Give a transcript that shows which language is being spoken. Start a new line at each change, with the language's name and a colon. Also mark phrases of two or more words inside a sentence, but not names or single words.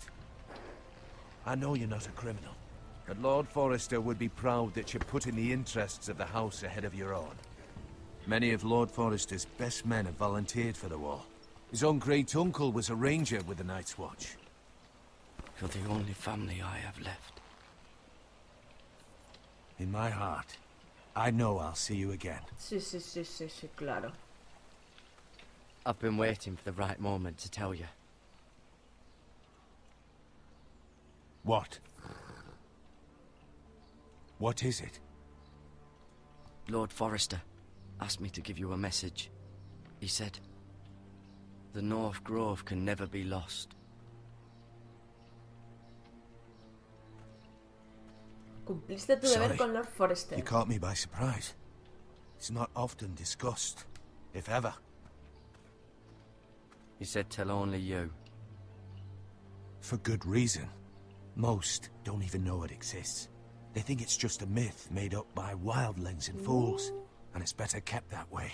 English: I know you're not a criminal, but Lord Forrester would be proud that you're putting the interests of the house ahead of your own. Many of Lord Forrester's best men have volunteered for the war. His own great-uncle was a ranger with the Night's Watch. You're the only family I have left. In my heart, I know I'll see you again.
Spanish: Sí, sí, sí, sí, sí, claro.
English: I've been waiting for the right moment to tell you. What? What is it? Lord Forrester asked me to give you a message. He said, the North Grove can never be lost.
Spanish: Cumpliste tu deber
English: Sorry.
Spanish: con Lord Forrester.
English: You caught me by surprise. It's not often discussed, if ever. He said tell only you. For good reason. Most don't even know it exists. They think it's just a myth made up by wildlings and fools, and it's better kept that way.